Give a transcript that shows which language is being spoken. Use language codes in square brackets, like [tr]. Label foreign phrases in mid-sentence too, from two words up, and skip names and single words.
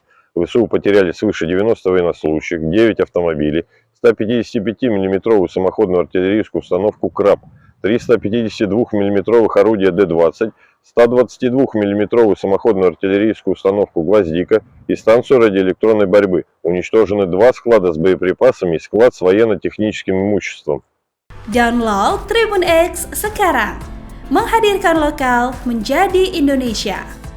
[ru] ВСУ потеряли свыше 90 военнослужащих, 9 автомобилей, 155 мм самоходную артиллерийскую установку «Краб», 352 мм орудия Д-20, 122 мм самоходную артиллерийскую установку «Гвоздика» и станцию радиоэлектронной борьбы. Уничтожены 2 склада с боеприпасами и склад с военно-техническим имуществом. [id] Download Tribun X sekarang, menghadirkan lokal menjadi Indonesia.